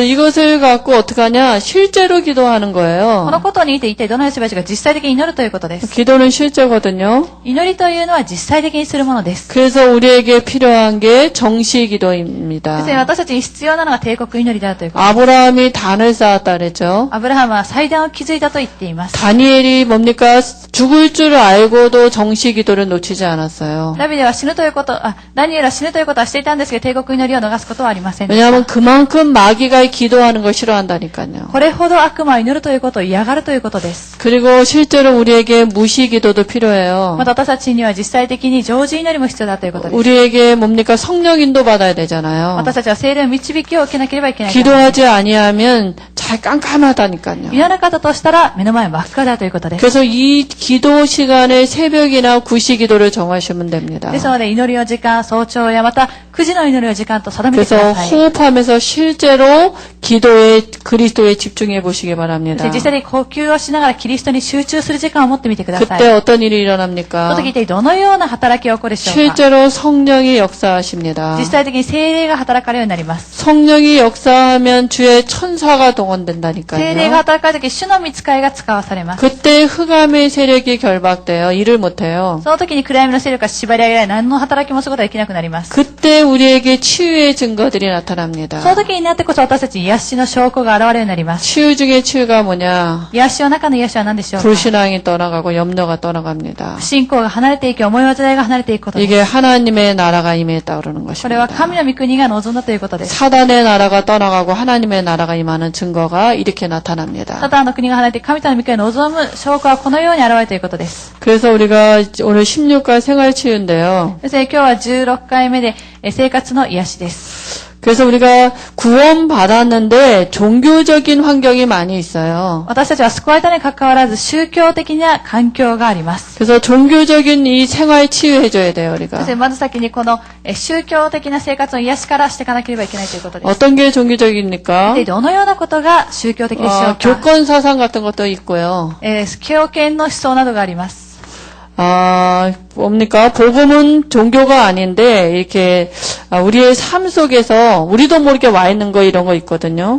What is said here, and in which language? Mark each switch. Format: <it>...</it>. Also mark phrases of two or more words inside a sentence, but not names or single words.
<ko>그래서 이것을 갖고 어떻게 하냐? 실제로 기도하는</ko> <ja>この</ja> <ko>거예요.</ko> <ja>ことについて一体どのようにすればいいか実際的に祈るということです。</ja> <ko>기도는 실제거든요.</ko> <ja>祈りというのは実際的にするものです。</ja> <ko>그래서 우리에게 필요한 게 정시</ko> <ja>そして</ja> <ko>기도입니다.</ko> <ja>私たちに必要なのが帝国祈りであるということ。</ja> <ko>아브라함이 단을 쌓았다 그랬죠.</ko> <ja>アブラハムは祭壇を築いたと言っています。</ja> <ko>다니엘이 뭡니까? 죽을 줄 알고도 정시 기도를 놓치지 않았어요.</ko> <ja>ダビデは死ぬということ、ダニエルは死ぬということはしていたんですけど、帝国祈りを逃すことはありませんでした。</ja> <ko>왜냐하면 그만큼 마귀가 기도하는 걸 싫어한다니까요.</ko> <ja>これほど悪魔を祈るということを嫌がるということです。</ja> <ko>그리고 실제로 우리에게 무시 기도도 필요해요.</ko> <ja>また私たちには実際的に常時祈りも必要だということです。</ja> <ko>우리에게 뭡니까? 성령 인도 받아야 되잖아요.</ko> <ja>私たちは聖霊の導きを受けなければいけない。</ja> <ko>기도하지 아니하면 잘 깜깜하다니까요.</ko> <ja>祈らなかったとしたら目の前真っ赤だということです。</ja> <ko>그래서 이 기도 시간에 새벽이나 9시 기도를 정하시면 됩니다.</ko> <ja>ですので祈りの時間、早朝やまた9時の祈りの時間と定めてく</ja> <ko>그래서</ko> <ja>ださい。</ja> <ko>호흡하면서 실제로 기도에 그리스도에 집중해 보시기</ko> <ja>そ</ja> <ko>바랍니다.</ko> <ja>して実際に呼吸をしながらキリストに集中する時間を持ってみてください。</ja> <ko>그때</ko> <ja>そ</ja> <ko>어떤 일이</ko> <ja>の</ja> <ko>일어납니까?</ko> <ja>時一体どのような働きが起こるでしょうか。</ja> <ko>실제로 성령이 역사하십니다.</ko> <ja>実際的に聖霊が働かれるようになります。</ja> <ko>성령이 역사하면 주의 천사가</ko> <ja>聖霊が</ja> <ko>동원된다니까요.</ko> <ja>働かれる時、主の御使いが使わされます。</ja> <ko>그때 흑암의 세력이 결박돼요. 일을 못해요.</ko> <ja>その時に暗闇の勢力が縛り上げられ、何の働きもすることができなくなります。</ja> <ko>그때 우리에게 치유의 증거들이 나타납니다.</ko> <ja>その時になってこそ私たちに癒しの証拠が現れるようになります。</ja> <ko>치유 중에 치유가 뭐냐?</ko> <ja>癒しの中の癒しは何でしょうか。</ja> <ko>불신앙이 떠나가고 염려가 떠나갑니다.</ko> <ja>不信仰が離れていき、思い煩いが離れていくことです。</ja> <ko>이게 하나님의 나라가 임했다 그러는</ko> <ja>これは</ja> <ko>것입니다.</ko> <ja>神の御国が望んだということです。</ja> <ko>사단의 나라가 떠나가고 하나님의 나라가 임하는 증거가 이렇게 나타납니다.</ko> <ja>サタンの国が離れて神様の御国を望む証拠はこのように現れるということです。</ja> <ko>그래서 우리가 오늘 16가 생활치유인데요.</ko> <ja>そして今日は16回目で生活の癒しです。</ja> <ko>그래서 우리가 구원받았는데 종교적인 환경이 많이 있어요.</ko> <ja>私たちは救われたに関わらず宗教的な環境があります。</ja> <ko>그래서 종교적인 이 생활 치유해줘야 돼요,</ko> <ja>そし</ja> <ko>우리가.</ko> <ja>てまず先にこの宗教的な生活の癒しからしていかなければいけないということです。</ja> <ko>어떤 게 종교적입니까?</ko> <ja>でどのようなことが宗教的でしょうか。</ja> <ko>교권 사상 같은 것도 있고요.</ko> <ja>教権の思想などがあります。</ja> <ko>뭡니까? 복음은 종교가 아닌데, 이렇게, 우리의 삶 속에서, 우리도 모르게 와 있는 거, 이런 거 있거든요.</ko>